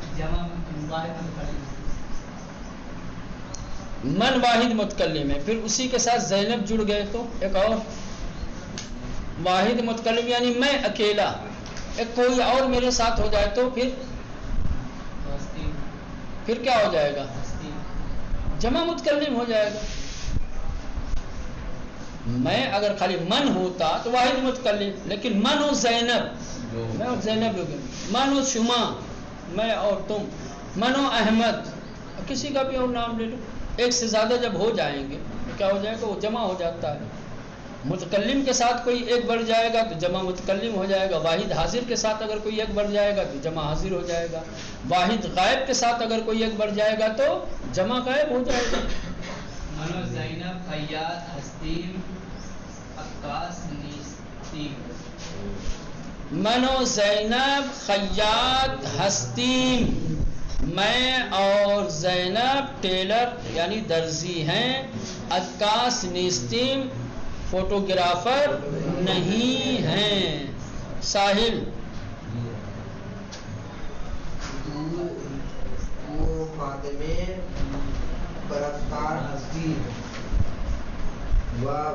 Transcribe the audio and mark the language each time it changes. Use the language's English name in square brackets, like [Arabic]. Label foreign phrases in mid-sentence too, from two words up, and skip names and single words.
[Urdu] من واحد متکلم ہے، پھر اسی کے ساتھ زینب جڑ گئے تو ایک اور واحد متکلم یعنی میں اکیلا، ایک کوئی اور میرے ساتھ ہو جائے تو پھر کیا ہو جائے گا؟ جمع متکلم ہو جائے گا۔ میں اگر خالی من ہوتا تو واحد متکلم، لیکن [Persian] من و زینب، [Urdu] میں اور زینب ہو گئے، [Persian] من و شما، [Urdu] میں اور تم، [Persian] من و احمد، [Urdu] کسی کا بھی اور نام لے لو، ایک سے زیادہ جب ہو جائیں گے تو کیا ہو جائے گا؟ وہ جمع ہو جاتا ہے۔ متکلم کے ساتھ کوئی ایک بڑھ جائے گا تو جمع متکلم ہو جائے گا، واحد حاضر کے ساتھ اگر کوئی ایک بڑھ جائے گا تو جمع حاضر ہو جائے گا، واحد غائب کے ساتھ اگر کوئی ایک بڑھ جائے گا تو جمع غائب ہو جائے گا۔ [Persian] منو زینب خیاط ہستیم عکاس نیستیم، منو زینب خیاط ہستیم، [Urdu] میں اور زینب ٹیلر یعنی درزی ہیں، [Persian] عکاس نیستیم [Urdu] فوٹوگرافر نہیں ہیں۔ ساحل [Persian] وہ خاتمے پرستار ہستی و